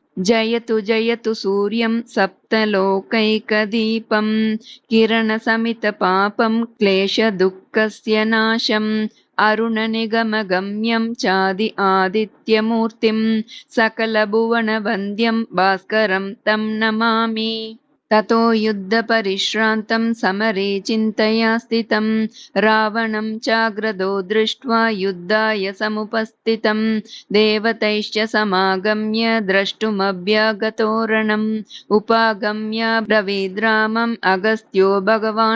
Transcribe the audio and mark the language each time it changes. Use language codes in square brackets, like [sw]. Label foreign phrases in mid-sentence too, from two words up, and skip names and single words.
[sa] जयतु जयतु सूर्यं सप्तलोकैकदीपं किरण शमित पापं क्लेश दुःखस्य नाशं अरुण निगम गम्यं चादि आदित्यमूर्तिं सकल भुवन वन्द्यं भास्करं तं नमामि. ततो युद्ध परिश्रान्तं समरे चिन्तया स्थितं रावणं चाग्रदो दृष्ट्वा युद्धाय समुपस्थितं देवतैश्च समागम्य द्रष्टुमभ्यागतोरणम् उपागम्य ब्रवीद्रामम् अगस्त्यो भगवान्